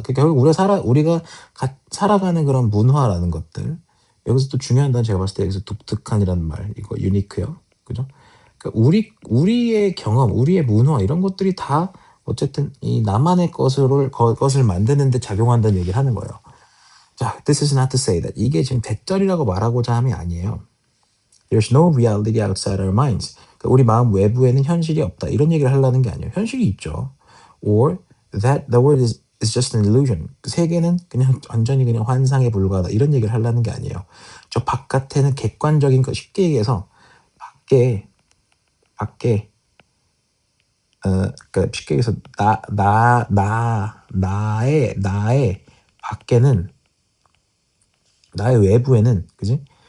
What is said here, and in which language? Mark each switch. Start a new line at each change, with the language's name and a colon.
Korean: 그러니까 결국 우리가 살아가는 그런 문화라는 것들 여기서 또 중요한 건 제가 봤을 때 여기서 독특한이라는 말 이거 유니크요, 그죠? 그러니까 우리의 경험, 우리의 문화 이런 것들이 다 어쨌든 이 나만의 것을 만드는데 작용한다는 얘기를 하는 거예요. 자,
English: this is not to say that
Korean: 이게 지금 대절이라고 말하고자 함이 아니에요.
English: There's no reality outside our minds.
Korean: 그러니까 우리 마음 외부에는 현실이 없다. 이런 얘기를 하려는 게 아니에요. 현실이 있죠.
English: Or that the world is It's just an illusion.
Korean: 세계는 그냥 완전히 그냥 환상에 불과하다. 이런 얘기를 하려는 게 아니에요. 저 바깥에는 객관적인 거 쉽게 얘기해서 밖에 그러니까 쉽게 얘기해서 나의 밖에는 나의 외부에는 그지?